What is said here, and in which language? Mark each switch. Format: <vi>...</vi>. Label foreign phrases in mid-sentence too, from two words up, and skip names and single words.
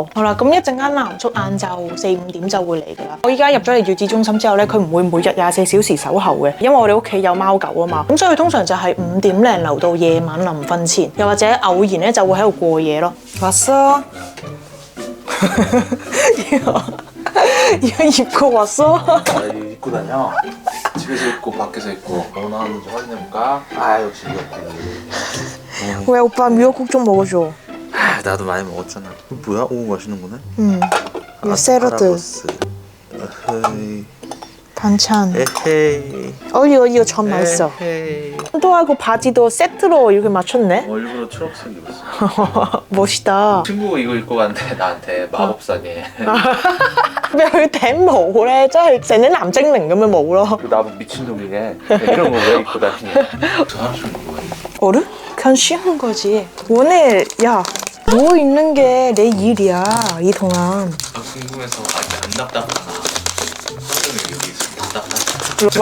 <yue>好啦，咁一陣間男宿晏晝4、5點就會嚟㗎啦。我依家入咗嚟月子中心之後咧，佢唔會每日24小時守候嘅，因為我哋屋企有貓狗啊嘛。咁所以通常就係5點零留到夜晚臨瞓前，又或者偶然咧就會喺度過夜咯。</yue> <ko>왔어？이거 입고 왔어? 입고 다녀. 집에서 입고 밖에서 입고 뭐 나왔는지 확인해볼까? 아 역시 미역국. 왜 오빠 미역국 좀 먹어줘? 아 나도 많이 먹었잖아. 뭐야? 오 맛있는 거네. 이거 샐러드. 에헤이. 반찬. 에헤이. 이거 전 맛있어. 에헤이. 도 바지도 세트로 이렇게 맞췄네? 일부러 초록색 입었어. 멋있다. 친구가 이거 입고 갔는데 나한테 마법사게.</ko> <yue>佢頂帽咧，真係成啲藍精靈咁嘅帽咯。</yue> <ko>나보고 미친놈이래. 이런 거 왜 입고 다니냐. 저 사람 뭐야? 어른? 그냥 쉬는 거지. 오늘 야 누워 있는 게 내 일이야 이 동안. 궁금해서 아직 안 답답하나. 여기 있으면 답답하지.</ko>